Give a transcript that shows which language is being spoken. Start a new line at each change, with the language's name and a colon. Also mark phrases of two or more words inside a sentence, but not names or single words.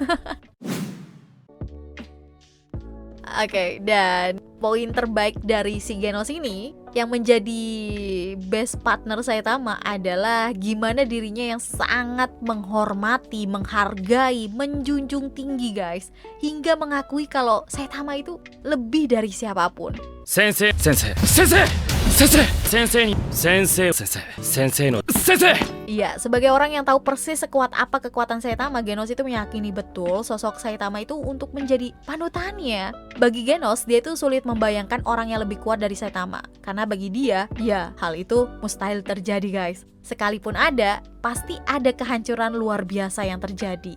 Indonesian: Oke, dan poin terbaik dari si Genos ini yang menjadi
English: best partner
Indonesian: Saitama adalah gimana dirinya yang sangat menghormati, menghargai, menjunjung tinggi guys, hingga mengakui kalau Saitama itu lebih dari siapapun.
Japanese: 先生、先生、先生、先生、先生、先生、先生、先生の先生.
Indonesian: Iya, sebagai orang yang tahu persis sekuat apa kekuatan Saitama, Genos itu meyakini betul sosok Saitama itu untuk menjadi panutannya. Bagi Genos, dia itu sulit membayangkan orang yang lebih kuat dari Saitama. Karena bagi dia, ya hal itu mustahil terjadi guys. Sekalipun ada, pasti ada kehancuran luar biasa yang terjadi.